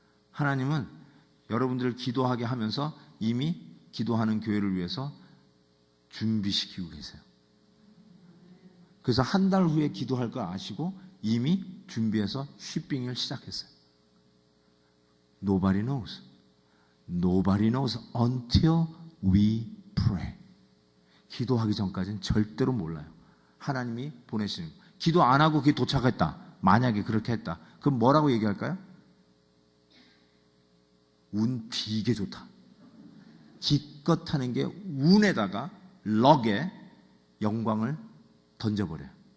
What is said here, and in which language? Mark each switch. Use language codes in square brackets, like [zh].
[ko] 하나님은 여러분들을 기도하게 하면서 이미 기도하는 교회를 위해서 준비시키고 계세요. 그래서 한 달 후에 기도할 걸 아시고 이미 준비해서 쉬핑을 시작했어요. [en] Nobody knows. Nobody knows until we pray. [ko] 기도하기 전까지는 절대로 몰라요. 하나님이 보내시는 거. 기도 안 하고 그게 도착했다. 만약에 그렇게 했다. 그럼 뭐라고 얘기할까요? 운 되게 좋다. 기껏 하는 게 운에다가 럭에 영광을 던져버려요.